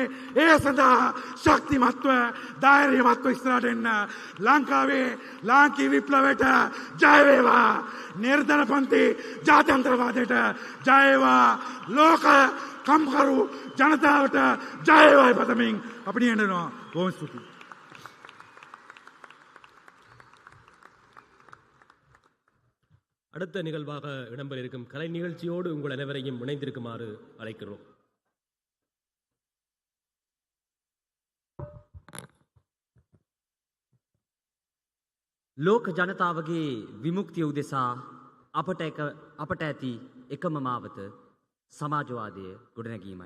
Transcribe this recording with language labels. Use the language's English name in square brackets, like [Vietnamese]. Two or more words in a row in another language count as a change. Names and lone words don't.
[Sinhala] ඒ සඳහා ශක්තිමත්ව, ධෛර්යමත්ව ඉස්සරහට එන්න. ලංකාවේ ලාංකීය විප්ලවයට ජය වේවා. නිර්ධන පන්ති ජාත්‍යන්තරවාදයට ජය වේවා. ලෝක කම්කරු ජනතාවට ජය වේවායි පතමින් අපි නියැලෙනවා. බොහොම ස්තුතියි. [Tamil] அடுத்த நிகழ்வாக இடம்பெற இருக்கும் கலை நிகழ்ச்சியோடு உங்கள் அனைவரையும் இணைந்திருக்குமாறு அழைக்கிறோம். [Sinhala] ලෝක ජනතාවගේ විමුක්තිය උදෙසා අපට ඇති එකම මාවත සමාජවාදය ගොඩනැගීමයි.